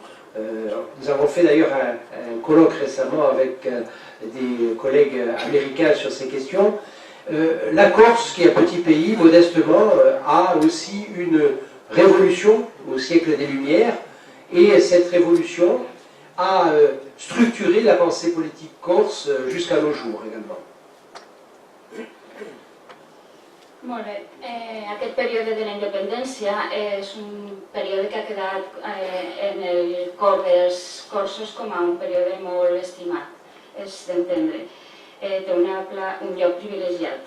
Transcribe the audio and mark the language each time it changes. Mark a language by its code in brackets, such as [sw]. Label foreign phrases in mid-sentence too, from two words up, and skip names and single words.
[fr] Nous avons fait d'ailleurs un colloque récemment avec des collègues américains sur ces questions. La Corse, qui est un petit pays, modestement, a aussi une révolution au siècle des Lumières, et cette révolution a structuré la pensée politique corse jusqu'à nos jours également. [ca] Molt bé. Aquest període de la independència és un període que ha quedat en el cor dels corsos com a un període molt estimat, és d'entendre. Té un lloc privilegiat.